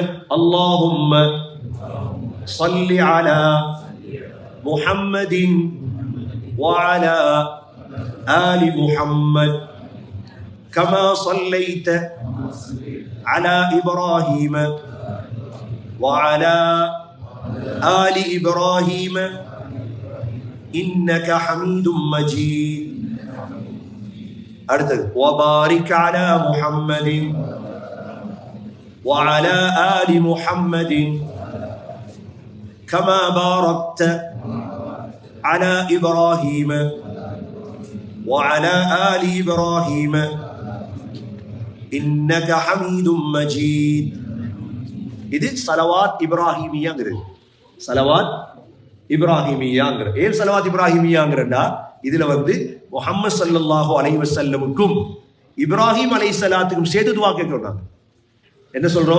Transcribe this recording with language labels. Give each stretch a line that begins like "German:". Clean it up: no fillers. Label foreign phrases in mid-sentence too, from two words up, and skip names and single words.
Arabic: اللهم صل على محمد وعلى آل محمد كما صليت على إبراهيم وعلى آل إبراهيم إنك حميد مجيد. அடுத்தது وبارك على محمد وعلى آل محمد كما باركت على إبراهيم وعلى آل إبراهيم إنك حميد مجيد.
Tamil: இது ஸலவாத் இப்ராஹிமியாங்கிறது. ஸலவாத் இப்ராஹிமியாங்கிற ஏன் ஸலவாத் இப்ராஹிமியாங்கிறடா, இதுல வந்து முஹம்மது
Arabic: صلى الله عليه وسلم
Tamil: இப்ராஹிம் அலைஹிஸ்ஸலாத்துக்கும் சேர்த்து துஆ கேட்கறாங்க. என்ன சொல்றோம்?